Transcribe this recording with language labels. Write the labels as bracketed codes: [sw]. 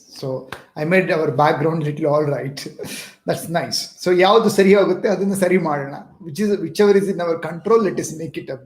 [en] So I made our background little all right. That's nice. [kn] So ಯಾವುದು ಸರಿ ಹೋಗುತ್ತೆ ಅದನ್ನ ಸರಿ ಮಾಡೋಣ. [en] Whichever is in our control, let us make it up.